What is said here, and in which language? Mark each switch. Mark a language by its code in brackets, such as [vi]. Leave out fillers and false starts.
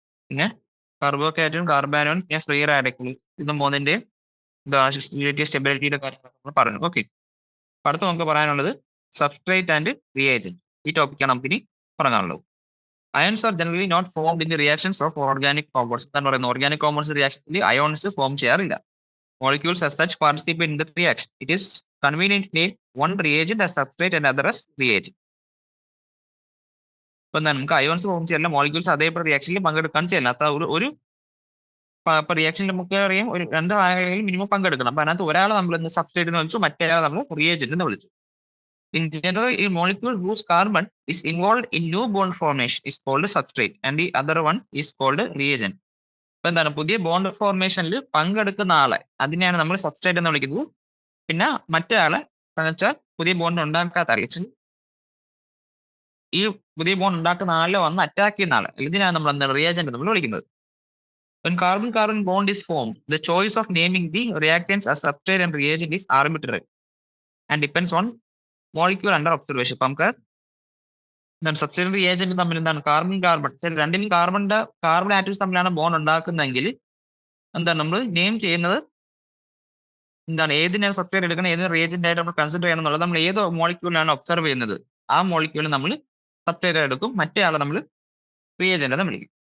[ml] പിന്നെ കാർബോകാറ്റോൺ, കാർബാനോൺ, പിന്നെ free radical, ഇത് മൂന്നിന്റെ സ്റ്റെബിലിറ്റിയുടെ കാര്യങ്ങൾ നമ്മൾ പറഞ്ഞു. ഓക്കെ, അടുത്ത് നമുക്ക് പറയാനുള്ളത് സബ്സ്ട്രേറ്റ് ആൻഡ് റിയേജന്റ്. ഈ ടോപ്പിക്കാണ് നമുക്ക് ഇനി പറയാനുള്ളത്. [en] Ions are generally not formed in the reactions of organic compounds. [ml] എന്താണ് പറയുന്നത്? ഓർഗാനിക് കോമ്പൗണ്ട്സ് റിയാക്ഷനിൽ അയോൺസ് ഫോം ചെയ്യാറില്ല. [en] Molecules as such participate in the reaction. It is convenient to name one reagent as substrate and other as reagent. [ml] ഇപ്പൊ നമുക്ക് ions form ചെയ്യില്ല, molecules അതേപോലെ റിയാക്ഷനിൽ പങ്കെടുക്കാൻ ചെയ്യില്ല. ഒരു റിയാക്ഷനിൽ നമുക്ക് അറിയാം, ഒരു രണ്ട് ആളുകളിൽ മിനിമം പങ്കെടുക്കണം. അപ്പൊ അതിനകത്ത് ഒരാളെ നമ്മൾ സബ്സ്ട്രേറ്റ് എന്ന് വിളിച്ചു, മറ്റേ നമ്മൾ റിയേജന്റ് എന്ന് വിളിച്ചു. [en] In general, a molecule whose carbon is involved in new bond formation is called substrate and the other one is called reagent. [ml] ഇപ്പൊ എന്താണ്, പുതിയ ബോണ്ട് ഫോർമേഷനിൽ പങ്കെടുക്കുന്ന ആളെ അതിനെയാണ് നമ്മൾ സബ്സ്ട്രേറ്റ് എന്ന് വിളിക്കുന്നത്. പിന്നെ മറ്റേ ആളെ വെച്ചാൽ പുതിയ ബോണ്ട് ഉണ്ടാക്കാത്ത ആളെ, ഈ പുതിയ ബോണ്ട് ഉണ്ടാക്കുന്ന ആളെ വന്ന് അറ്റാക്ക് ചെയ്യുന്ന ആളെ, ഇതിനാണ് നമ്മൾ എന്താണ് റിയേജന്റ് നമ്മൾ വിളിക്കുന്നത്. [en] When carbon-carbon bond is formed, the choice of naming the reactants as substrate and reagent is arbitrary and depends on molecule under observation. [ml] ഇപ്പൊ നമുക്ക് എന്താണ് സബ്സ്ട്രേറ്റ് റിയേജന്റ് തമ്മിൽ എന്താണ് കാർബൺ രണ്ടിലും കാർബൺ ആറ്റംസ് തമ്മിലാണ് ബോണ്ട് ഉണ്ടാക്കുന്നതെങ്കിൽ എന്താണ് നമ്മൾ നെയിം ചെയ്യുന്നത്, എന്താണ് ഏതിനാണ് സബ്സ്ട്രേറ്റ് എടുക്കണം, ഏതിന് റിയേജന്റ് ആയിട്ട് നമ്മൾ കൺസിഡർ ചെയ്യണം എന്നുള്ളത് നമ്മൾ ഏത് മോളിക്യൂളിലാണ് ഒബ്സർവ് ചെയ്യുന്നത് ആ മോളിക്യൂൾ നമ്മൾ സബ്സ്ട്രേറ്റ് എടുക്കും, മറ്റേ ആളെ നമ്മൾ റിയേജന്റ് എന്ന് വിളിക്കും.